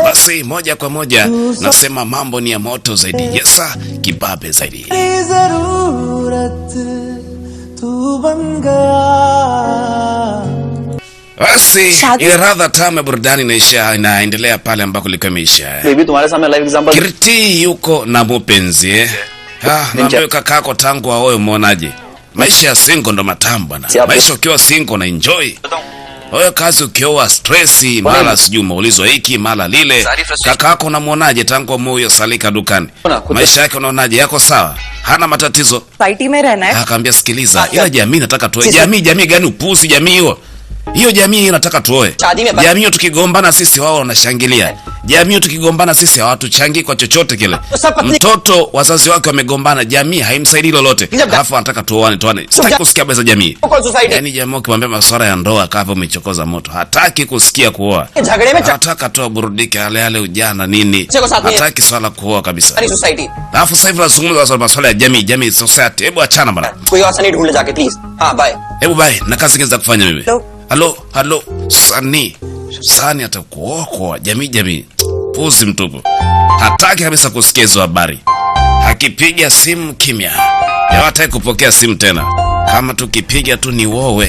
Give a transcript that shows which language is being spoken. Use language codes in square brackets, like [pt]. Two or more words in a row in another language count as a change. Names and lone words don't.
[sw] Basi moja kwa moja nasema mambo ni ya moto zaidi, yesa kibabe zaidi. Basi ile radha tamu burudani inaendelea pale ambako ilikuwa imeisha. [hi] Baby तुम्हारे सामने [en] live example. [sw] Kirti yuko na mpenzi naambia kakako tangu aoe, umeonaje? Maisha ya single ndo matamu bwana. Maisha ukiwa single na enjoy. Wewe kazi ukioa stress, mala sijui maulizwa hiki mala lile. Kakako unamuonaje tangu amoyo salika dukani? Maisha yake unaonaje, yako sawa? Hana matatizo? [hi] Society में रहना है. [sw] Akaambia sikiliza, ila jamii nataka tuoe. Jamii gani upuzi jamii hiyo? Hiyo jamii inataka tuoe. Jamii tukigombana sisi wao wanashangilia. Jamii tukigombana sisi hawatuchangii kwa chochote kile. Mtoto wazazi wake wamegombana, jamii haimsaidii lolote. Alafu anataka tuoane. Sitaki kusikia habari za jamii. Yaani jamii ukimwambia masuala ya ndoa kama umechokoza moto, hataki kusikia kuoa. Anataka tu burudike yale ujana nini. Hataki swala kuoa kabisa. Alafu sasa hivi tunazungumza masuala ya jamii society. Hebu achana bana. [hi] कोई और सनी ढूंढ ले जाके प्लीज. हां बाय. [sw] Hebu bye, na kazi ngeza kufanya mimi. Halo, Sani atakuokoa jamii. Puzi mtupu. Hataki kabisa kusikia hizo habari. Akipiga simu kimya. Hawataki kupokea simu tena. Kama tukipiga tu ni wowe.